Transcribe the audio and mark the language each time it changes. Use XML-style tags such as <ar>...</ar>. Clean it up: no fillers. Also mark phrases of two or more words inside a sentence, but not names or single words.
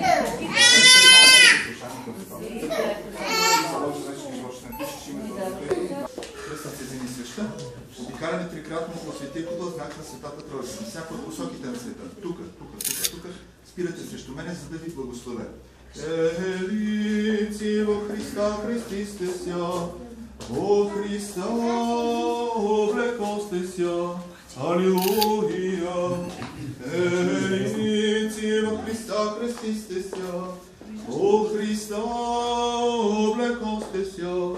<bg>Кръстът се свеща. Обикаляме трикратно по Светия купол, знак на Светата Тройка. На всяка от посоките на света. Тук, спирате срещу мене, за да ви благословя.</bg> <cu>Елици во Христа, Христисте ся, во Христа облекосте ся. Алилуя. Елици во Христа, Христисте ся, во Христа облекосте ся.</cu>